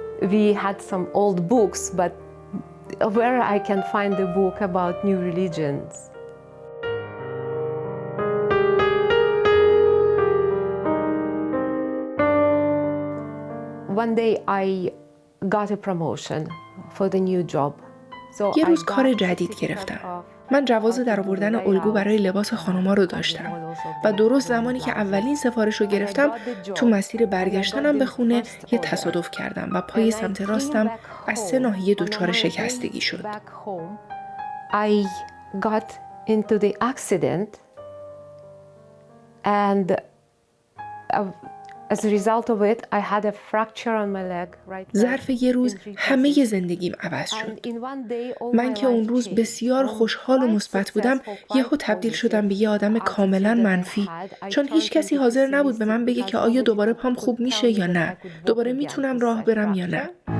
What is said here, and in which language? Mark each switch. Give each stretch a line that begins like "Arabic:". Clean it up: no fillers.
English: We had some old books, but where I can find a book about new religions? One day I got a promotion for the new job.
Persian: یه روز کار جدید گرفتم. من جواز درآوردن الگو برای لباس خانوما رو داشتم و درست زمانی که اولین سفارش رو گرفتم تو مسیر برگشتنم به خونه یه تصادف کردم و پای سمت راستم از 3 ناحیه دچار شکستگی شد.
English: I got into the accident and as a result of it, I had a fracture on my leg right now.
Persian: ظرف یه روز همه زندگیم عوض شد. من که اون روز بسیار خوشحال و مثبت بودم، یهو تبدیل شدم به یه آدم کاملا منفی. چون هیچ کسی حاضر نبود به من بگه که آیا دوباره پام خوب میشه یا نه، دوباره میتونم راه برم یا نه.